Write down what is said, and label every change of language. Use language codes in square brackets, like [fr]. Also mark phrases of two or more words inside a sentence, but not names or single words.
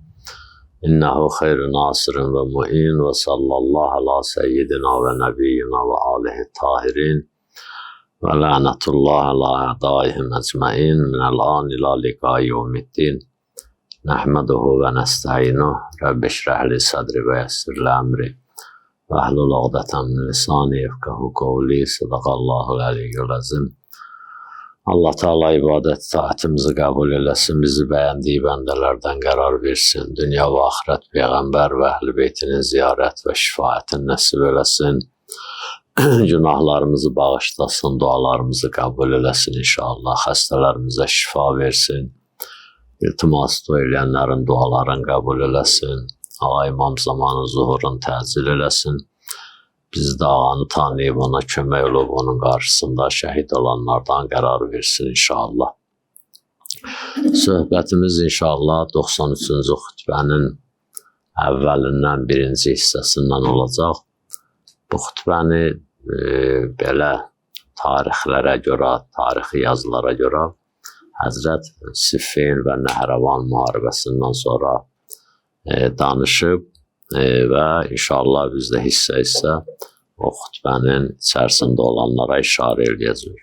[ar] إنه خير ناصر ومعين وصلى الله على سيدنا ونبينا وآله الطاهرين ولعنة الله على أعدائهم أجمعين من الآن إلى لقاء يوم الدين. نحمده ونستعينه. رب اشرح لي صدري ويسر لي أمري واحلل عقدة من لساني يفقهوا قولي. صدق الله العلي العظيم. [az] Allah Teala ibadet taatimizi kabul eylesin, bizi beğendiği bendelerden karar versin. Dünya ve ahiret peygamber ve ehl-i beytinin ziyaret ve şefaatini nasip eylesin. Günahlarımızı bağışlasın, dualarımızı kabul eylesin inşallah. Hastalarımıza şifa versin. İltimas eyleyenlerin dualarını kabul eylesin. Ağa İmam zamanı zuhurun tezil eylesin. Biz de ağanı tanıyıp ona kömək olub onun karşısında şehit olanlardan karar versin inşallah. Söhbətimiz inşallah 93-cü xütbənin əvvəlindən birinci hissəsindən olacaq. Bu xütbəni belə tarixlərə görə, tarixi yazılara görə Həzrət Siffin və Nəhərəvan müharibəsindən sonra danışıb və inşallah biz də hissə o xütbənin içərisində olanlara işarə edəcəyik.